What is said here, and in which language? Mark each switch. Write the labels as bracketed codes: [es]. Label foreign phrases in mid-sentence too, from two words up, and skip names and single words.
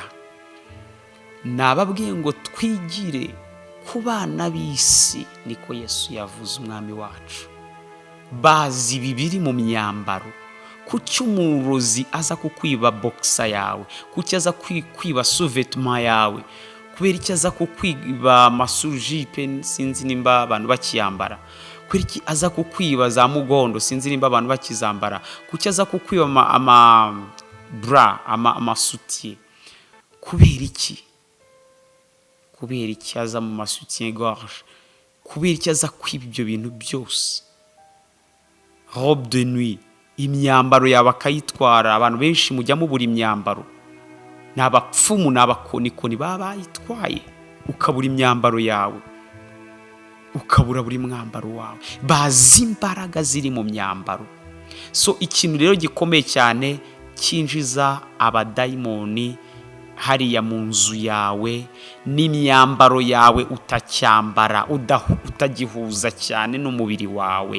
[rw] Nababwiye ngo twigire ku bana b'isi, niko Yesu yavuze, umwami wacu. Bazi ibibiri mu myambaro. Kuki umurozi aza kukwiba boxa yawe? Kuki aza kwiba sous-vêtement yawe? Kubera iki aza kukwiba masujipe, sinzi nimba abantu bakiyambara? Kubera iki aza kukwiba za mugondo, sinzi nimba abantu bakizambara? Kuki aza kukwiba amasutiye? Kubera iki? Kubera iki aza mu masutiye gorge? Kubera iki aza kwiba ibyo bintu byose? [fr] Robe de nuit, [rw] imyambaro yawe akayitwara. Abantu benshi mujya mubura imyambaro, ni abapfumu, ni abakonikoni baba bayitwaye, ukabura imyambaro yawe, ukabura buri mwambaro wawe. Bazi imbaraga ziri mu myambaro. So ikintu rero gikomeye cyane cyinjiza abadayimoni hariya mu nzu yawe, n'imyambaro yawe utacyambara, utagihuza cyane n'umubiri wawe.